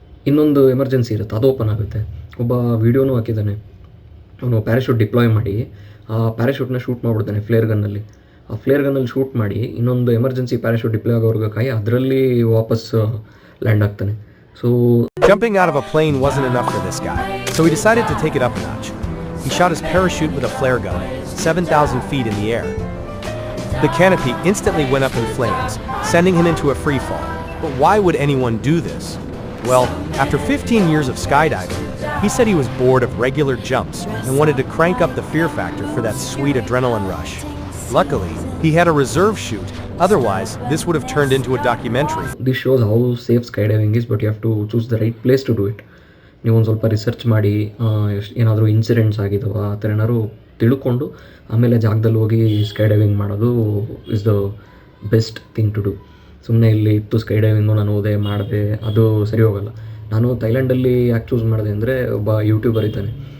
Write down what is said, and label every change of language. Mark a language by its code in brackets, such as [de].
[kn] ಇನ್ನೊಂದು ಎಮರ್ಜೆನ್ಸಿ ಇರುತ್ತೆ, ಅದು ಓಪನ್ ಆಗುತ್ತೆ. ಒಬ್ಬ ವೀಡಿಯೋನೂ ಹಾಕಿದ್ದಾನೆ, ಅವನು ಪ್ಯಾರಾಶೂಟ್ ಡಿಪ್ಲಾಯ್ ಮಾಡಿ ಆ ಪ್ಯಾರಾಶೂಟ್ನ ಶೂಟ್ ಮಾಡಿಬಿಡ್ತಾನೆ ಫ್ಲೇರ್ ಗನ್ನಲ್ಲಿ. ಆ ಫ್ಲೇರ್ ಗನ್ನಲ್ಲಿ ಶೂಟ್ ಮಾಡಿ ಇನ್ನೊಂದು ಎಮರ್ಜೆನ್ಸಿ ಪ್ಯಾರಾಶೂಟ್ ಡಿಪ್ಲಾಯ್ ಆಗೋರ್ಗೆ ಕಾಯಿ ಅದರಲ್ಲಿ ವಾಪಸ್ ಲ್ಯಾಂಡ್ ಆಗ್ತಾನೆ. [en] So jumping out of a plane wasn't enough for this guy, so he decided to take it up a notch. He shot his parachute with a flare gun 7,000 feet in the air. The canopy instantly went up in flames, sending him into a free fall. But why would anyone do this? Well, after 15 years of skydiving, he said he was bored of regular jumps and wanted to crank up the fear factor for that sweet adrenaline rush. Luckily, he had a reserve chute. Otherwise, this would have turned into a documentary. This shows how safe skydiving is, but you have to choose the right place to do it. [kn] ನೀವು ಒಂದು ಸ್ವಲ್ಪ research ಮಾಡಿ ಏನಾದರೂ incidents ಆಗಿದಾವ ಆ ಥರ ಏನಾದ್ರು ತಿಳ್ಕೊಂಡು ಆಮೇಲೆ ಜಾಗದಲ್ಲಿ ಹೋಗಿ ಸ್ಕೈಡೈವಿಂಗ್ ಮಾಡೋದು [en] Is the best thing to do. [kn] ಸುಮ್ಮನೆ ಇಲ್ಲಿ ಇತ್ತು ಸ್ಕೈಡೈವಿಂಗು ನಾನು ಹೋದೆ ಮಾಡಿದೆ ಅದು ಸರಿ ಹೋಗಲ್ಲ. ನಾನು ಥೈಲ್ಯಾಂಡಲ್ಲಿ ಯಾಕೆ ಚೂಸ್ ಮಾಡಿದೆ ಅಂದರೆ, ಒಬ್ಬ ಯೂಟ್ಯೂಬರ್ ಇದ್ದಾನೆ.